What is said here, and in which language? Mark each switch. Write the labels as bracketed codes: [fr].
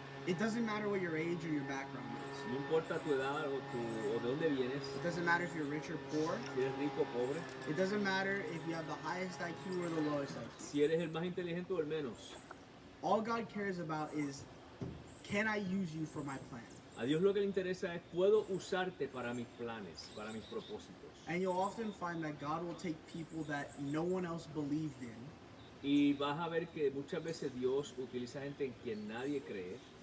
[en] It doesn't matter what your age or your background is. [es] No importa tu edad o de dónde vienes, [en] It doesn't matter if you're rich or poor. [es] si eres rico o pobre, [en] It doesn't matter if you have the highest IQ or the lowest IQ. [es] si eres el más inteligente o el menos. [en] All God cares about is, can I use you for my plan? [es] A Dios lo que le interesa es, puedo usarte para mis planes, para mis propósitos. [en] And you'll often find that God will take people that no one else believed in, [es] Y vas a ver que muchas veces Dios utiliza gente en quien nadie cree,